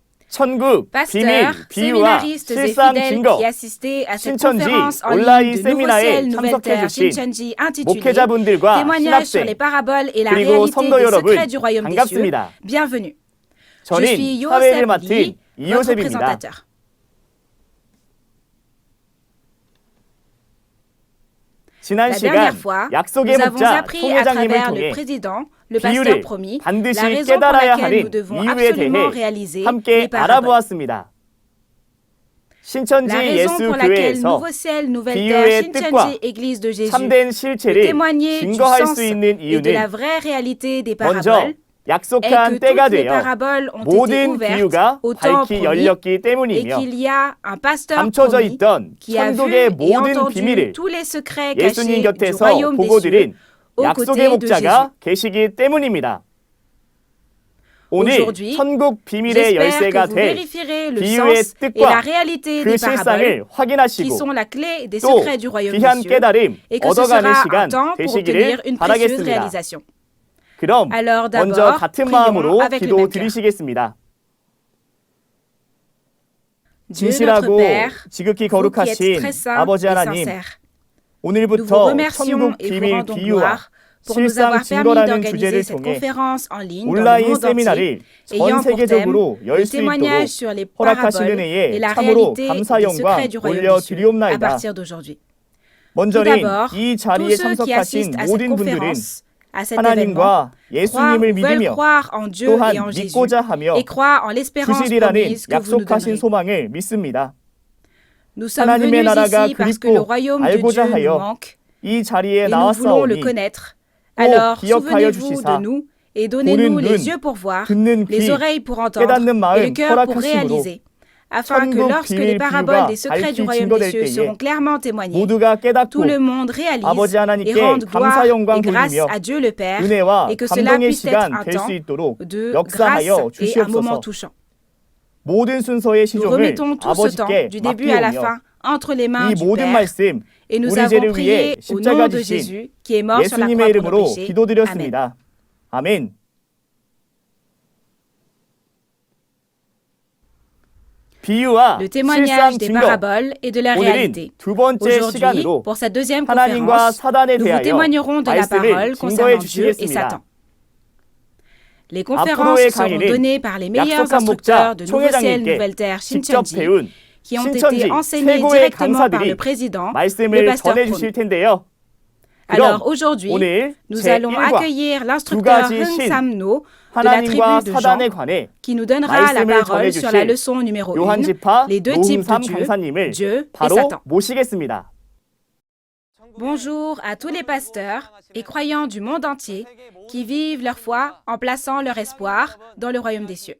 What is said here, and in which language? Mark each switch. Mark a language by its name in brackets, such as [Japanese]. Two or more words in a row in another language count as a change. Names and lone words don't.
[Korean] 천국, 비밀, [French] Pasteurs, [Korean] 비유와 [French] séminaristes et [Korean] 실상 [French] fidèles [Korean] 증거, [French] qui assistaient à cette [Korean] 신천지 [French] conférence en [Korean] 온라인 [French] ligne de Nouveau [Korean] 세미나에 [French] Ciel, Nouvelle [Korean] 참석해 [French] Terre, [Korean] 주신 [French] Shincheonji, intitulé [Korean] 목회자분들과 [French] Témoignages sur les [Korean] 신학생, [French] paraboles et la [Korean] 그리고 [French] réalité [Korean] 성도 [French] des [Korean] 여러분 [French] secrets du royaume des cieux. [Korean] 반갑습니다. [French] Bienvenue. Je [Korean] 저는 [French] suis [Korean] 사회를 [French] Yosef [Korean] 맡은 [French] Lee, votre [Korean] 이요셉입니다. [French] présentateur. [Korean] 지난 [French] La dernière [Korean] 시간 [French] fois, [Korean] 약속의 [French] nous avons [Korean] 목자 [French] appris à [Korean] 총회장님을 [French] travers le [Korean] 통해 [French] président, le pasteur [Korean] 비유를 [French] promis, la [Korean] 반드시 [French] raison pour [Korean] 깨달아야 [French] laquelle nous [Korean] 하는 [French] devons [Korean] 이유에 [French] absolument [Korean] 대해 [French] réaliser [Korean] 함께 [French] les paraboles. [Korean] 알아보았습니다. 신천지 [French] La raison pour laquelle [Korean] 예수교회에서 [French] Nouveau Ciel, Nouvelle Terre, [Korean] 비유의 뜻과 [French] Shincheonji, Église de Jésus, [Korean] 참된 [French] peut [Korean] 실체를 [French] témoigner du [Korean] 증거할 [French] sens [Korean] 수 있는 [French] et de la [Korean] 이유는 [French] vraie réalité des [Korean] 먼저 [French] paraboles est [Korean] 약속한 [French] que [Korean] 때가 [French] toutes les [Korean] 되어 [French] paraboles ont été [Korean] 모든 [French] ouvertes [Korean] 비유가 [French] au temps [Korean] 밝히 [French] promis [Korean] 열렸기 [French] et [Korean] 때문이며 [French] qu'il y a un pasteur [Korean] 감춰져 [French] promis [Korean] 있던 [French] qui a vu [Korean] 천국의 [French] et [Korean] 모든 [French] entendu [Korean] 비밀을 [French] tous les secrets [Korean] 예수님 [French] cachés du [Korean] 곁에서 [French] royaume des [Korean] 보고 [French] cieux [Korean] 드린 [French] aux [Korean] 약속의 [French] côtés de Jésus. [Korean] 목자가 계시기 때문입니다. 오늘 [French] Aujourd'hui, [Korean] 천국 비밀의 [French] j'espère que [Korean] 열쇠가 [French] vous [Korean] 될 [French] vérifierez le [Korean] 비유의 [French] sens et la [Korean] 뜻과 [French] réalité [Korean] 그 [French] des paraboles [Korean] 실상을 [French] qui [Korean] 확인하시고 [French] sont la clé des [Korean] 또 [French] secrets du royaume des [Korean] 귀한 [French] cieux [Korean] 깨달음 [French] et que ce [Korean] 얻어가는 [French] sera un [Korean] 시간 [French] temps pour obtenir [Korean] 되시기를 [French] une précieuse [Korean] 바라겠습니다. [French] réalisation. [Korean] 그럼 [French] Alors [Korean] 먼저 [French] d'abord, [Korean] 같은 [French] prions [Korean] 마음으로 [French] avec le même cœur. [Korean] 기도드리시겠습니다. [French] Dieu notre [Korean] 진실하고 [French] Père, [Korean] 지극히 [French] vous qui êtes [Korean] 거룩하신 [French] très saint [Korean] 아버지 [French] et [Korean] 하나님, [French] sincère, nous vous [Korean] 오늘부터 [French] remercions [Korean] 천국 [French] et vous [Korean] 비밀 [French] rendons [Korean] 비유와 [French] gloire pour nous [Korean] 실상 [French] avoir permis [Korean] 증거라는 [French] d'organiser [Korean] 주제를 [French] cette [Korean] 통해 [French] conférence en ligne dans le [Korean] 온라인 [French] monde entier, [Korean] 세미나를 전 [French] ayant pour thème [Korean] 세계적으로 열 [French] le [Korean] 수 [French] témoignage [Korean] 있도록 [French] sur les [Korean] 허락하시는 [French] paraboles et [Korean] 해에 [French] la [Korean] 참으로 [French] réalité [Korean] 감사 [French] des [Korean] 영광 [French] secrets du royaume des cieux à [Korean] 올려드리옵나이다. [French] partir d'aujourd'hui. Tout [Korean] 먼저는 [French] d'abord, [Korean] 이 [French] tous [Korean] 자리에 [French] ceux qui [Korean] 참석하신 [French] assistent à cette [Korean] 모든 분들은 [French] conférence, à cet événement, [Korean] 하나님과 [French] croient [Korean] 예수님을 [French] ou veulent [Korean] 믿으며 [French] croire en Dieu et en [Korean] 또한 [French] Jésus [Korean] 믿고자 하며 [French] et croient en l'espérance [Korean] 주시리라는 [French] promise que vous nous [Korean] 약속하신 [French] donnerez. [Korean] 소망을 믿습니다. [French] Nous sommes [Korean] 하나님의 [French] venus [Korean] 나라가 [French] ici parce que le [Korean] 그립고 [French] royaume de [Korean] 알고자 [French] Dieu nous [Korean] 하여 [French] manque [Korean] 이 자리에 [French] et nous voulons le [Korean] 나왔사오니 [French] connaître. [Korean] 꼭 [French] Alors, [Korean] 기억하여 [French] souvenez-vous [Korean] 주시사 [French] de nous et donnez-nous [Korean] 보는 [French] les [Korean] 눈, [French] yeux pour voir, [Korean] 듣는 [French] les [Korean] 귀, [French] oreilles pour entendre [Korean] 깨닫는 [French] et le [Korean] 마음 [French] cœur pour [Korean] 허락하심으로 [French] réaliser, afin que [Korean] 천국 [French] lorsque [Korean] 비밀 [French] les paraboles des [Korean] 비유가 [French] secrets du [Korean] 밝히 [French] royaume des [Korean] 증거될 [French] cieux [Korean] 때에 [French] seront clairement témoignés, [Korean] 모두가 [French] tout [Korean] 깨닫고 [French] le monde réalise [Korean] 아버지 [French] et [Korean] 하나님께 [French] rende gloire [Korean] 감사 영광 [French] et grâce [Korean] 돌리며 [French] à Dieu le Père [Korean] 은혜와 [French] et que cela [Korean] 감동의 [French] puisse être [Korean] 시간 [French] un [Korean] 될 수 [French] temps [Korean] 있도록 [French] de [Korean] 역사하여 [French] grâce et un moment [Korean] 주시옵소서. [French] touchant. [Korean] 모든 순서의 [French] Nous [Korean] 시종을 [French] remettons tout ce temps, [Korean] 아버지께 [French] du début à la [Korean] 맡기오며 [French] fin, entre les mains [Korean] 이 [French] du [Korean] 모든 [French] Père, [Korean] 말씀 [French] et nous [Korean] 우리 [French] avons [Korean] 죄를 위해 [French] prié au [Korean] 십자가 [French] nom de [Korean] 지신 [French] Jésus qui est mort sur la croix [Korean] 예수님의 [French] pour nos [Korean] 이름으로 [French] péchés. Amen. [Korean] 기도드렸습니다. 아멘. 비유와 [French] Le [Korean] 실상 [French] témoignage des [Korean] 증거. [French] paraboles et de la réalité. [Korean] 오늘은 두 번째 [French] Aujourd'hui, [Korean] 시간으로 [French] pour cette deuxième [Korean] 하나님과 [French] conférence, [Korean] 사단에 [French] nous vous [Korean] 대하여 [French] témoignerons de la [Korean] 말씀을 [French] parole [Korean] 증거해 [French] concernant Dieu et [Korean] 주시겠습니다. [French] Satan. Les conférences [Korean] 앞으로의 [French] seront [Korean] 강의는 [French] données par les meilleurs [Korean] 약속한 [French] instructeurs [Korean] 목자 [French] de Nouveau Ciel, [Korean] 총회장님께 [French] Nouvelle Terre, [Korean] 직접 [French] Shincheonji, [Korean] 배운 [French] qui ont [Korean] 신천지 [French] été enseignés [Korean] 최고의 [French] directement par [Korean] 강사들이 [French] le président, le [Korean] 말씀을 [French] pasteur [Korean] 전해주실 [French] promis. [Korean] 텐데요. [French] Alors aujourd'hui, [Korean] 오늘 [French] nous allons [Korean] 제1과 [French] accueillir [Korean] 두 [French] l'instructeur [Korean] 가지 [French] Hung [Korean] 신 [French] Sam-no de la [Korean] 하나님과 [French] tribu de Jean, [Korean] 사단에 관해 [French] qui nous donnera la [Korean] 말씀을 [French] parole sur la [Korean] 전해주실 [French] leçon numéro 1, [Korean] 요한지파 [French] les deux types de [Korean] 노흥삼 [French] Dieu, [Korean] 강사님을 [French] Dieu et [Korean] 바로 [French] Satan. [Korean] 모시겠습니다. [French] Bonjour à tous les pasteurs et croyants du monde entier qui vivent leur foi en plaçant leur espoir dans le royaume des cieux.